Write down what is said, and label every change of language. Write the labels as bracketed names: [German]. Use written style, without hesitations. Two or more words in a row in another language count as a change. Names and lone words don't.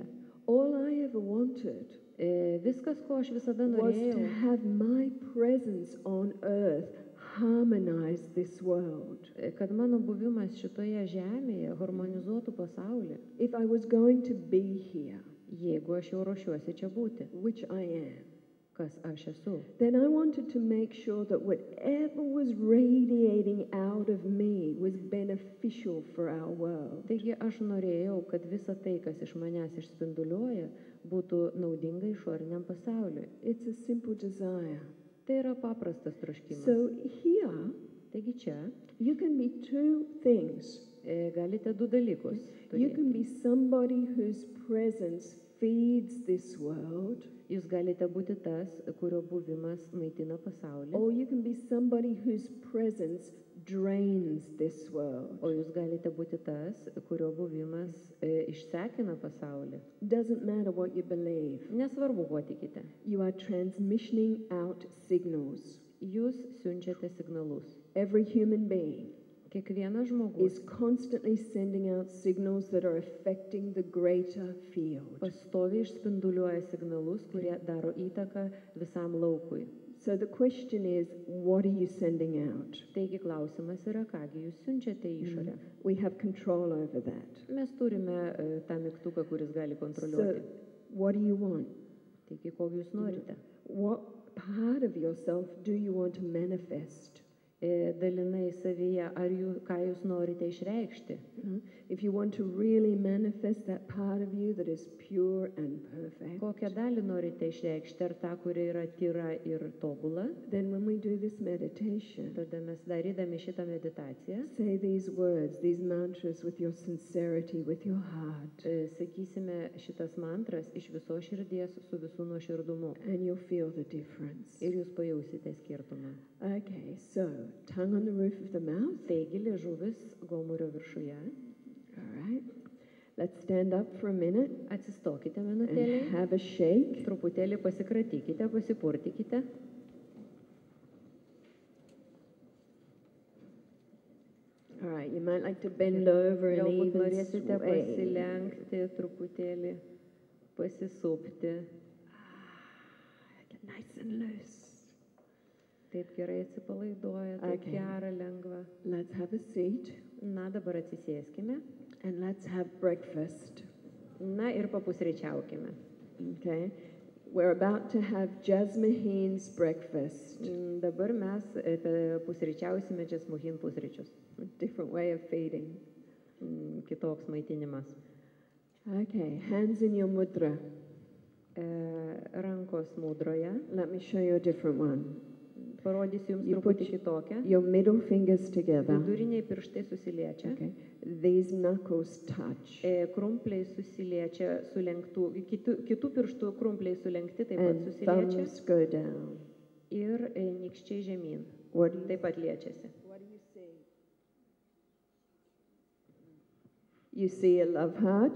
[English] All I ever wanted [Lithuanian] Viskas, ko aš visada [English] was to [Lithuanian] norėjau, [English] have my presence on earth harmonize this world. [Lithuanian] kad mano buvimas šitoje žemėje harmonizuotų pasaulį. [English] If I was going to be here, [Lithuanian] Jeigu aš jau ruošiuosi čia būti, [English] which I am, [Lithuanian] kas aš esu, [English] then I wanted to make sure that whatever was radiating out of me was beneficial for our world. [Lithuanian] taigi aš norėjau, kad visa tai, kas iš manęs išspinduliuoja, būtų naudinga išoriniam pasauliui. [English] It's a simple desire. [Lithuanian] Tai yra paprastas troškimas. [English] So here, [Lithuanian] Taigi čia [English] you can be two things. [Lithuanian] galite du dalykus [English] You can [Lithuanian] turėti. [English] be somebody whose presence feeds this world, [Lithuanian] Jūs galite būti tas, kurio buvimas maitina pasaulį, [English] or you can be somebody whose presence drains this world. [Lithuanian] o jūs galite būti tas, kurio buvimas išsekina pasaulį. [English] Doesn't matter what you believe. [Lithuanian] Nesvarbu, kuo tikite. [English] You are transmitting out signals. [Lithuanian] Jūs siunčiate signalus. [English] Every human being [Lithuanian] Kiekvienas žmogus [English] is constantly sending out signals that are affecting the greater field. [Lithuanian] pastoviai išspinduliuoja signalus, kurie daro įtaką visam laukui. [English] So the question is, what are you sending out? [Lithuanian] Taigi klausimas yra, kągi jūs siunčiate į išorę. [English] We have control over that. [Lithuanian] Mes turime tą mygtuką, kuris gali [English] So [Lithuanian] kontroliuoti. [English] what do you want? [Lithuanian] Taigi, ko jūs norite? [English] What part of yourself do you want to manifest? [Lithuanian] Dalinai savyje, ką jūs norite išreikšti? [English] If you want to really manifest that part of you that is pure and perfect, [Lithuanian] Kokią dalį norite išreikšti? Ar tą, kuri yra tyra ir tobula? [English] then when we do this meditation, [Lithuanian] Tada mes darydami šitą meditaciją [English] say these words, these mantras with your sincerity, with your heart, [Lithuanian] sakysime šitas mantras iš viso širdies su visų nuoširdumu. [English] and you'll feel the difference. [Lithuanian] Ir jūs pajausite skirtumą. [English] Okay, so tongue on the roof of the mouth. [Lithuanian] Taigi liežuvis gomurio viršuje. [English] All right. Let's stand up for a minute [Lithuanian] Atsistokite [English] and [Lithuanian] minutėlį. [English] have a shake. [Lithuanian] Truputėlį pasikratykite, pasipurtykite. [English] All right, you might like to bend over and [Lithuanian] Galbūt [English] even [Lithuanian] norėsite [English] sway. [Lithuanian] pasilenkti, truputėlį pasisupti. [English] Get nice and loose. [Lithuanian] Taip gerai atsipalaiduoja, taip [English] Okay. [Lithuanian] gera, lengva. [English] Let's have a seat [Lithuanian] Na, dabar atsisėskime. [English] and let's have breakfast. [Lithuanian] Na ir papusryčiaukime. [English] Okay? We're about to have Jasmuheen's breakfast. [Lithuanian] Dabar mes pusryčiausime Jasmuheen pusryčius. [English] A different way of feeding. [Lithuanian] Kitoks maitinimas. [English] Okay, hands in your mudra. [Lithuanian] Rankos mudroje. [English] Let me show you a different one. [Lithuanian] Parodysiu jums [English] You [Lithuanian] truputį [English] put [Lithuanian] kitokią. [English] your middle fingers together. [Lithuanian] Viduriniai pirštai susiliečia. [English] Okay. These knuckles touch. [Lithuanian] Krumpliai susiliečia sulenktų, kitų pirštų krumpliai sulenkti taip pat [English] And [Lithuanian] susiliečia. [English] thumbs go down. [Lithuanian] Ir nykščiai žemyn. [English] What do you [Lithuanian] Taip pat liečiasi. [English] What do you see? You see a love heart.